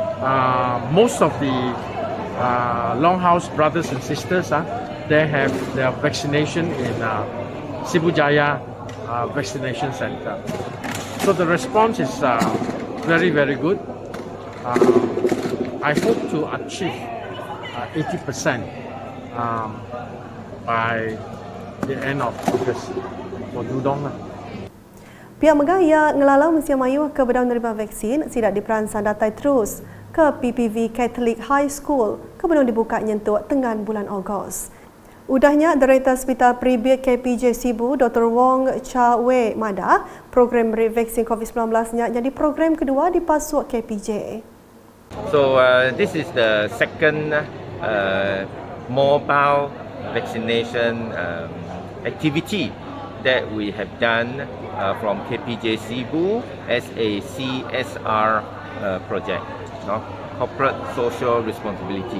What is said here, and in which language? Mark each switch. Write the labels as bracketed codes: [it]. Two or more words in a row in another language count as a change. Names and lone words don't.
[en] Most of the Longhouse brothers and sisters, they have their vaccination in Sibu Jaya vaccination center. So the response is very, very good. I hope to achieve 80% by the end of August for Dudong. [iba] Pihak Megaya ngelalau Malaysia Mayu ke bedau menerima vaksin sidak diperansang datai terus ke PPV Catholic High School ke bedau dibuka nyentuk tengan bulan Ogos. Udahnya Director Hospital Peribad KPJ Sibu Dr. Wong Cha Wei Mada, program beri vaksin COVID-19 nya jadi program kedua di pasuk KPJ. [en] So this is the second mobile vaccination activity that we have done from KPJ Sibu as a CSR project, corporate social responsibility.